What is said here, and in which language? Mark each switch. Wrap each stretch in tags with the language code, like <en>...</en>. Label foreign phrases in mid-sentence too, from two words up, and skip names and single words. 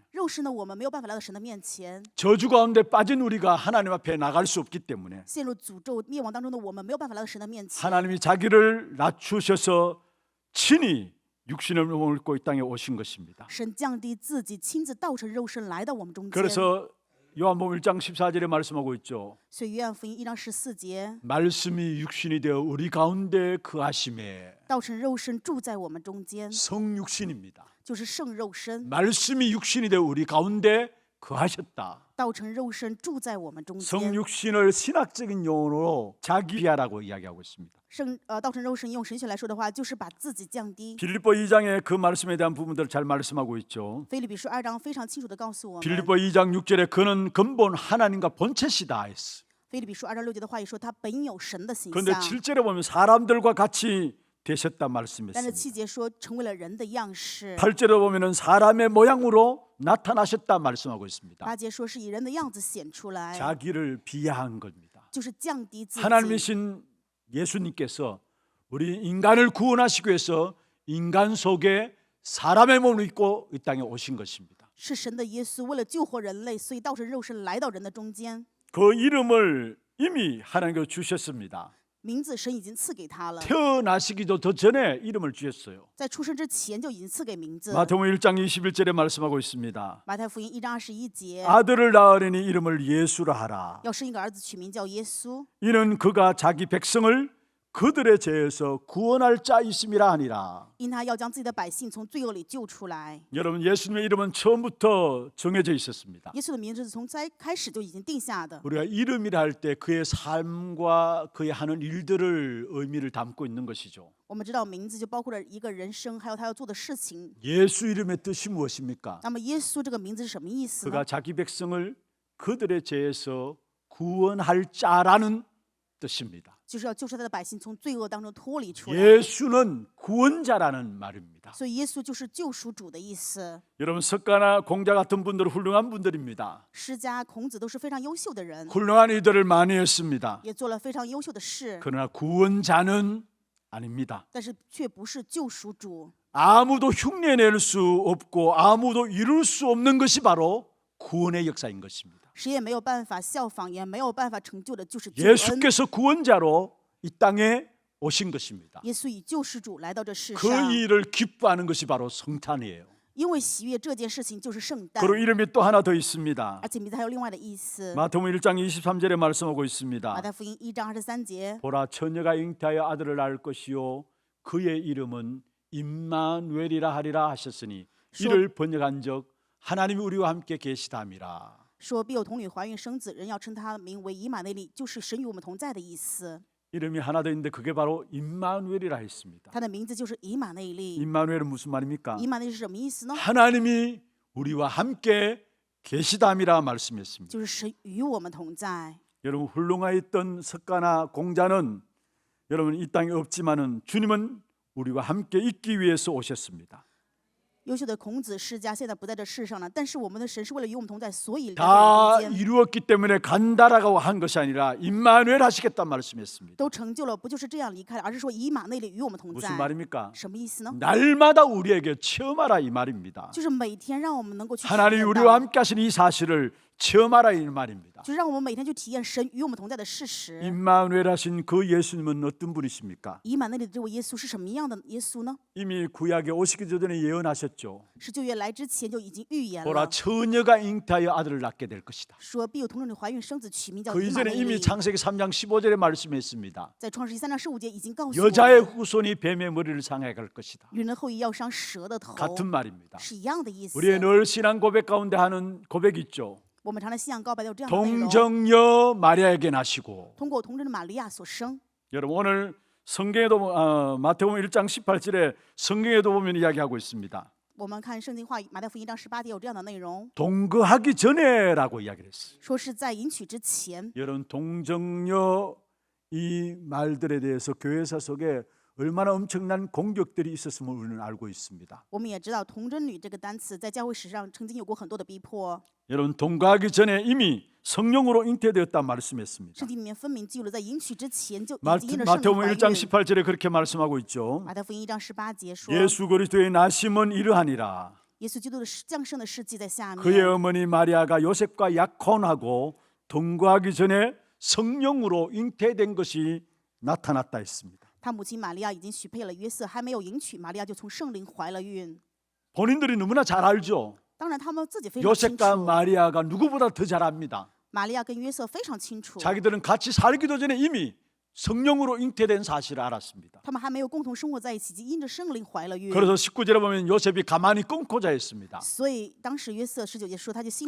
<zh>肉身的我们没有办法来到神的面前，</zh> <ko>저주 가운데 빠진 우리가 하나님 앞에 나갈 수 없기 때문에</ko> <zh>陷入诅咒灭亡当中的我们没有办法来到神的面前。</zh> <ko>하나님이 자기를 낮추셔서 친히 육신을 몸을 입고 이 땅에 오신 것입니다.</ko> <zh>神降低自己，亲自道成肉身来到我们中间。</zh> <ko>그래서 요한복음 1장 14절에 말씀하고 있죠.</ko> <zh>所以约翰福音1章14节，</zh> <ko>말씀이 육신이 되어 우리 가운데 거하심에</ko> <zh>道成肉身住在我们中间，</zh> <ko>성육신입니다.</ko> <zh>就是圣肉身，</zh> <ko>말씀이 육신이 되어 우리 가운데 거하셨다.</ko> <zh>道成肉身住在我们中间。</zh> <ko>성육신을 신학적인 용어로 자기야라고 이야기하고 있습니다.</ko> <zh>道成肉身用神学来说的话，就是把自己降低。</zh> <ko>빌립보 2장에 그 말씀에 대한 부분들을 잘 말씀하고 있죠.</ko> <zh>腓立比书2章非常清楚的告诉我们，</zh> <ko>빌립보 2장 6절에 그는 근본 하나님과 본체시다 했어.</ko> <zh>腓立比书2章6节的话也说，他本有神的形</zh> <ko>그런데</ko> <zh>象，</zh> <ko>7절에 보면 사람들과 같이 되셨다</ko> <zh>但是</zh> <ko>말씀했습니다.</ko> <zh>7节说成为了人的样式，</zh> <ko>8절에 보면은 사람의 모양으로 나타나셨다 말씀하고 있습니다.</ko> <zh>8 节说是以人的样子显出来，</zh> <ko>자기를 비하한 겁니다.</ko> <zh>就是降低自己。</zh> <ko>하나님이신 예수님께서 우리 인간을 구원하시기 위해서 인간 속에 사람의 몸을 입고 이 땅에 오신 것입니다.</ko> <zh>是神的耶稣为了救活人类，所以道成肉身来到人的中间。</zh> <ko>그 이름을 이미 하나님께서 주셨습니다.</ko> <zh>名字神已经赐给他了，</zh> <ko>태어나시기도 더 전에 이름을 주셨어요.</ko> <zh>在出生之前就已经赐给名字。</zh> <ko>마태복음 1장 21절에 말씀하고 있습니다.</ko> <zh>马太福音1章21节，</zh> <ko>아들을 낳으려니 이름을 예수라 하라.</ko> <zh>要生一个儿子，取名叫耶稣，</zh> <ko>이는 그가 자기 백성을 그들의 죄에서 구원할 자이심이라 하니라.</ko> <zh>因他要将自己的百姓从罪恶里救出来。</zh> <ko>여러분 예수님의 이름은 처음부터 정해져 있었습니다.</ko> <zh>耶稣的名字是从开始就已经定下的。</zh> <ko>우리가 이름이라 할 때 그의 삶과 그의 하는 일들을 의미를 담고 있는 것이죠.</ko> <zh>我们知道名字就包括了一个人生，还有他要做的事情。</zh> <ko>예수 이름의 뜻이 무엇입니까?</ko> <zh>那么耶稣这个名字是什么意思</zh> <ko>그가</ko> <zh>呢？</zh> <ko>자기 백성을 그들의 죄에서 구원할 자라는 뜻입니다.</ko> <zh>就是要救出他的百姓从罪恶当中脱离出来。</zh> <ko>예수는 구원자라는 말입니다.</ko> <zh>所以耶稣就是救赎主的意思。</zh> <ko>여러분 석가나 공자 같은 분들은 훌륭한 분들입니다.</ko> <zh>释迦、孔子都是非常优秀的人，</zh> <ko>훌륭한 일들을 많이 했습니다.</ko> <zh>也做了非常优秀的事，</zh> <ko>그러나 구원자는 아닙니다.</ko> <zh>但是却不是救赎主。</zh> <ko>아무도 흉내낼 수 없고 아무도 이룰 수 없는 것이 바로 구원의 역사인 것입니다.</ko> <zh>谁也没有办法效仿，也没有办法成就的，就是救恩。</zh> <ko>예수께서 구원자로 이 땅에 오신 것입니다.</ko> <zh>耶稣以救世主来到这世</zh> <ko>그</ko> <zh>上，</zh> <ko>일을 기뻐하는 것이 바로 성탄이에요.</ko> <zh>因为喜悦这件事情就是圣诞，</zh> <ko>그리고 이름이 또 하나 더 있습니다.</ko> <zh>而且名字还有另外的意思。</zh> <ko>마태복음 1장 23절에 말씀하고</ko> <zh>马</zh> <ko>있습니다.</ko> <zh>太福音1章23节，</zh> <ko>보라 처녀가 잉태하여 아들을 낳을 것이요 그의 이름은 임마누엘이라 하리라 하셨으니 이를 번역한 적 하나님이 우리와 함께 계시다미라.</ko> <zh>说必有童女怀孕生子，人要称他名为以马内利，就是神与我们同在的意思。</zh> <ko>이름이 하나 더 있는데 그게 바로 임마누엘이라 했습니다.</ko> <zh>他的名字就是以马内利。</zh> <ko>임마누엘은 무슨 말입니까?</ko> <zh>以马内利是什么意思呢？</zh> <ko>하나님이 우리와 함께 계시담이라 말씀했습니다.</ko> <zh>就是神与我们同在。</zh> <ko>여러분 훌륭하였던 석가나 공자는 여러분 이 땅에 없지만은 주님은 우리와 함께 있기 위해서 오셨습니다.</ko> <zh>优秀的孔子、释迦现在不在这世上了，但是我们的神是为了与我们同在，所以来</zh> <ko>다</ko> <zh>到人间，</zh> <ko>이루었기 때문에 간다라고 한 것이 아니라 임마누엘 하시겠다 말씀했습니다.</ko> <zh>都成就了，不就是这样离开了，而是说以马内利与我们同</zh> <ko>무슨</ko> <zh>在。</zh> <ko>말입니까?</ko> <zh>什么意思呢？</zh> <ko>날마다 우리에게 체험하라 이 말입니다.</ko> <zh>就是每天让我们能够去体</zh> <ko>하나님이</ko> <zh>验</zh> <ko>우리와</ko> <zh>到，</zh> <ko>함께 하신 이 사실을 체험하라 이 말입니다.</ko> <zh>就是让我们每天去体验神与我们同在的事实。</zh> <ko>임마누엘 하신 그 예수님은 어떤 분이십니까?</ko> <zh>以马内利的这位耶稣是什么样的耶稣呢？</zh> <ko>이미 구약에 오시기 전에 예언하셨죠.</ko> <zh>是旧约来之前就已经预言</zh> <ko>보라</ko> <zh>了，</zh> <ko>처녀가 잉태하여 아들을 낳게 될 것이다.</ko> <zh>说必有童女怀孕生子，取名叫</zh> <ko>그</ko> <zh>以马</zh> <ko>이전에</ko> <zh>内</zh> <ko>이미</ko> <zh>利。</zh> <ko>창세기 3장 15절에 말씀했습니다.</ko> <zh>在创世纪3章15节已经告诉我</zh> <ko>여자의</ko> <zh>们，</zh> <ko>후손이 뱀의 머리를 상하게 할 것이다.</ko> <zh>女人的后裔要伤蛇的头，</zh> <ko>같은 말입니다.</ko> <zh>是一样的意思。</zh> <ko>우리의 늘 신앙 고백 가운데 하는 고백이 있죠.</ko> <zh>我们常常信仰告白都有这样的内容。</zh> <ko>동정녀 마리아에게 나시고</ko> <zh>通过童贞的玛利亚所生。</zh> <ko>여러분 오늘 성경에도 마태복음 1장 18절에 성경에도 보면 이야기하고 있습니다.</ko> <zh>我们看圣经话语，马太福音1章18节有这样的内容，</zh> <ko>동거하기 전에라고 이야기를 했어요.</ko> <zh>说是在迎娶之前。</zh> <ko>여러분 동정녀 이 말들에 대해서 교회사 속에 얼마나 엄청난 공격들이 있었음을 우리는 알고 있습니다.</ko> <zh>我们也知道童贞女这个单词在教会史上曾经有过很多的逼迫，</zh> <ko>여러분 동거하기 전에 이미 성령으로 잉태되었다 말씀했습니다.</ko> <zh>圣经里面分明记录在迎娶之前就已经因着圣灵</zh> <ko>마태복음</ko> <zh>怀</zh> <ko>1장</ko> <zh>孕。</zh> <ko>18절에 그렇게 말씀하고 있죠.</ko> <zh>马太福音1章18节说，</zh> <ko>예수 그리스도의 나심은 이러하니라.</ko> <zh>耶稣基督的降生的事迹在下</zh> <ko>그의</ko> <zh>面。</zh> <ko>어머니 마리아가 요셉과 약혼하고 동거하기 전에 성령으로 잉태된 것이 나타났다 했습니다.</ko> <zh>他母亲玛利亚已经许配了约瑟，还没有迎娶，玛利亚就从圣灵怀了孕。</zh> <ko>본인들이 너무나 잘 알죠.</ko> <zh>当然，他们自己非常清</zh> <ko>요셉과</ko> <zh>楚，</zh> <ko>마리아가 누구보다 더 잘 압니다.</ko> <zh>玛利亚跟约瑟非常清楚，</zh> <ko>자기들은 같이 살기도 전에 이미 성령으로 잉태된 사실을 알았습니다.</ko> <zh>他们还没有共同生活在一起，就因着圣灵怀了孕。</zh> <ko>그래서 19절에 보면 요셉이 가만히 끊고 자였습니다.</ko> <zh>所以当时约瑟19节说，他就心里</zh>